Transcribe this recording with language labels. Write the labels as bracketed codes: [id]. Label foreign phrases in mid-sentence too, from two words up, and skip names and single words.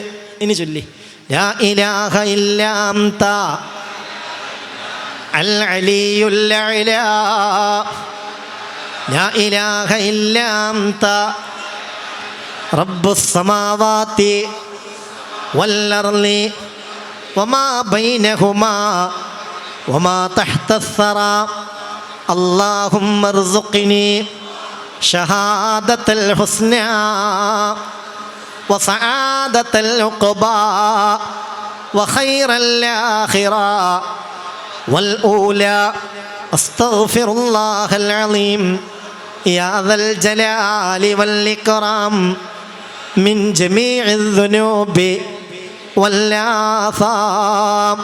[ml] ഇനി ചൊല്ലി [ar] لا إله إلا أنت العلي الأعلى لا إله إلا أنت رب السماوات والأرض وما بينهما وما تحت الثرى اللهم ارزقني شهادة الحسنى وسعادة العقبى وخير الآخرة والأولى. أستغفر الله العظيم يا ذا الجلال والإكرام من جميع الذنوب والآثام.